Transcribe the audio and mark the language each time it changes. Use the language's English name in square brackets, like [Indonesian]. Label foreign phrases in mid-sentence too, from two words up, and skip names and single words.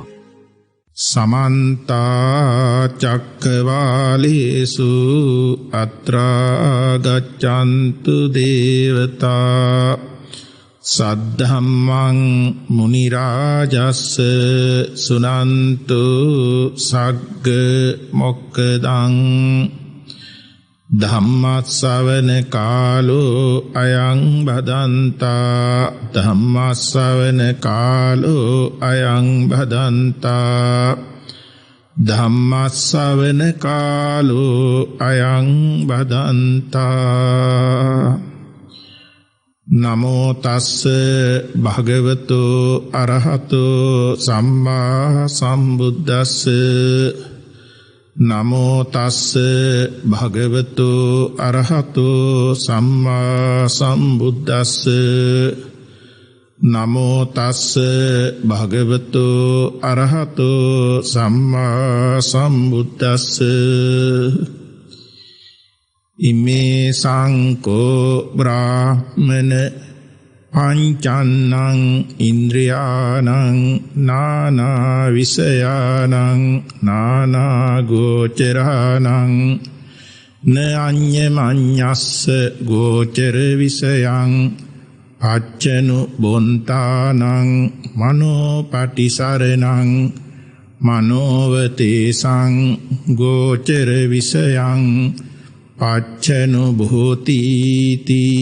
[Pali] समन्ता चक्रवालेषु अत्रा गच्छन्तु देवता सद्धम्मं मुनिराजस्स सुनन्तु सग्ग मोक्खदं ධම්මස්සවන කාලෝ අයං බදන්තා ධම්මස්සවන කාලෝ අයං බදන්තා ධම්මස්සවන කාලෝ අයං බදන්තා. නමෝ තස්ස භගවතෝ අරහතෝ සම්මා සම්බුද්දස්ස නමෝ තස්ස භගවතෝ අරහතෝ සම්මා සම්බුද්දස්ස නමෝ තස්ස භගවතෝ අරහතෝ සම්මා සම්බුද්දස්ස. ඉමේ සංකෝ බ්‍රාහ්මන පංචන්නං ඉන්ද්‍රියාණං නානා විසයානං නානා ගෝචරාණං න අඤ්ඤමඤ්ඤස්ස ගෝචර විසයං පච්චනු බොන්තානං මනෝ පටිසරණං මනෝවතේසං ගෝචර විසයං පච්චනු භූතිති.